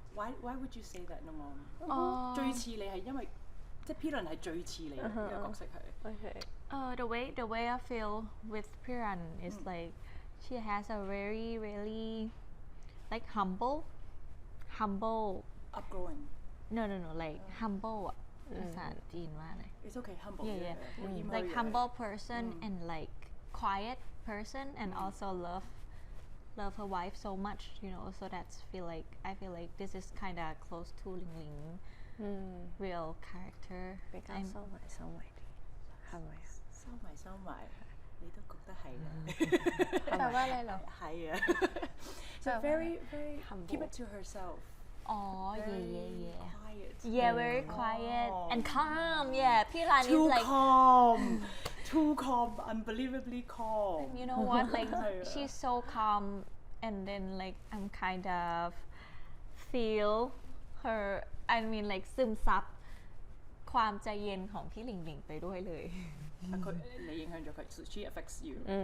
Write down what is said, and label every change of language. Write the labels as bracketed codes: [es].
[en] Why would you say that, Nongom? [zh] 最似你係因為即係 Piran 係最似你嘅呢個角色係。 [en] The way I feel with Piran is like she has a very really like humble Upgrowing. No, like humble [th] ภาษาจีนว่าอะไร [en] It's okay, humble. Yeah. Like humble person and like quiet person, and also love her wife so much, you know. So I feel like this is kind of close to Ling Ling real character. [zh] 比較收埋啲，係咪啊？收埋，你都覺得係啦。 [th] แปลว่าอะไรเหรอ [zh] 係啊。 [en] So very humble. Keep it to herself. Yeah. Quiet. Yeah, very quiet and calm. Yeah, Piran is Too like calm, unbelievably calm. you know what? Like she's so calm, and then like I'm kind of feel her I mean like [th] ซึมซับความใจเย็นของพี่หลิงหลิงไปด้วยเลย [zh] 你影響咗佢 [en] so she affects you